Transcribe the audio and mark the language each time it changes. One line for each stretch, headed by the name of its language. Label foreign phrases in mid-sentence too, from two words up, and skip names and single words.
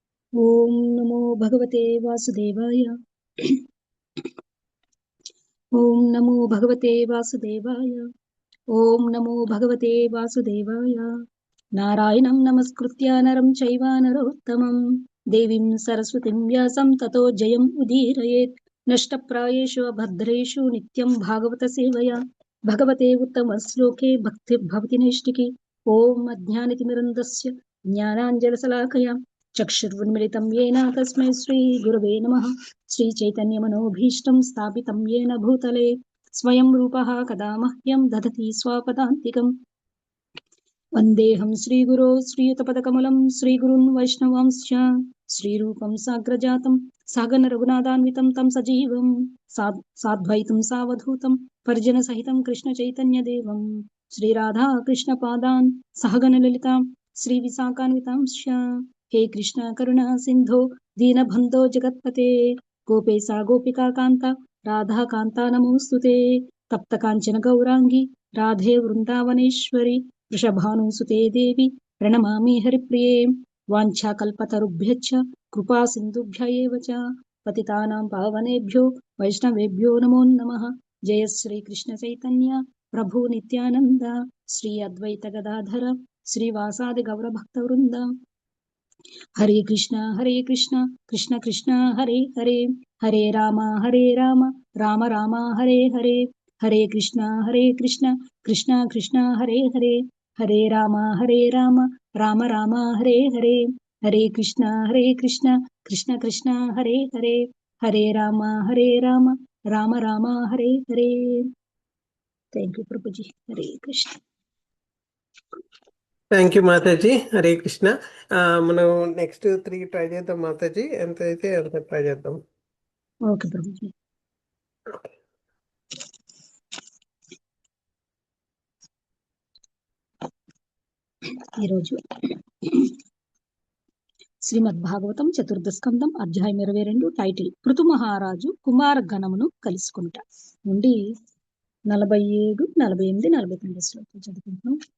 Sanskrit: ఓం నమో భగవతే వాసుదేవాయ. ఓం నమో భగవతే వాసుదేవాయ. ఓం నమో భగవతే వాసుదేవాయ. నారాయణం నమస్కృత్య నరం చైవ నరోత్తమం దేవీం సరస్వతిం వ్యాసం తతో జయం ఉదీరయేత్. నష్టప్రాయేషు భద్రేషు నిత్యం భాగవత సేవయా భగవతే ఉత్తమ శ్లోకే భక్తిర్భవతి నైష్టికి. ఓం అజ్ఞానతిమిరంధస్య జ్ఞానాంజనశలాకయా చక్షుర్న్మిళితం येन తస్మై శ్రీ గురవే నమః. శ్రీ చైతన్య మనోభీష్టం స్థాపితం येन భూతలే స్వయం రూపః కదా మహ్యం దదతి స్వపదాంతికం. వందేహం శ్రీగురో శ్రీయుతపదకమలం శ్రీగురున్ వైష్ణవాంశ్చ శ్రీరూపం సాగ్రజాతం సాగన రఘునాథాన్వితం తం సజీవం సాద్వైతం సావధూతం పరిజన సహితం కృష్ణ చైతన్య దేవం శ్రీరాధా కృష్ణ పాదాన్ సహగన లలితాం శ్రీ విశాఖాన్వితాంశ్చ. హే కృష్ణ కరుణా సింధో దీనబంధో జగత్పతే గోపేశా గోపికా కాంత రాధా కాంతా నమోస్తుతే. తప్త కాంచన గౌరాంగి రాధే వృందావనేశ్వరి వృషభానుసుతే దేవి ప్రణమామి హరిప్రియే. వాంఛాకల్పతరుభ్యశ్చ కృపా సింధుభ్య ఏవ చ పతితానాం పావనేభ్యో వైష్ణవేభ్యో నమో నమః. జయ శ్రీ కృష్ణ చైతన్య ప్రభు నిత్యానంద శ్రీ అద్వైత గదాధర శ్రీవాసాది గౌర భక్త వృంద. హరే కృష్ణ కృష్ణ కృష్ణ హరే హరే హరే రామ రామ రామ హరే హరే. హరే కృష్ణ కృష్ణ కృష్ణ హరే హరే హరే రామ రామ రామ హరే హరే. హరే కృష్ణ కృష్ణ కృష్ణ హరే హరే హరే రామ రామ రామ హరే హరే.
English: thank you
Telugu: ప్రభుజీ. హరే కృష్ణ.
English: thank you
Telugu: మాతాజీ. హరే కృష్ణ. మనం నెక్స్ట్ 3 ట్రై చేద్దాం మాతాజీ. ఎంత అయితే అంత ట్రై చేద్దాం. ఓకే ప్రభుజీ. ఈరోజు శ్రీమద్ భాగవతం చతుర్థ స్కందం అధ్యాయం 22 టైటిల్ పృథు మహారాజు కుమార గణమును కలుసుకుంట నుండి 47, 48, 49 శ్లోకాలు చదువుకుంటున్నాం.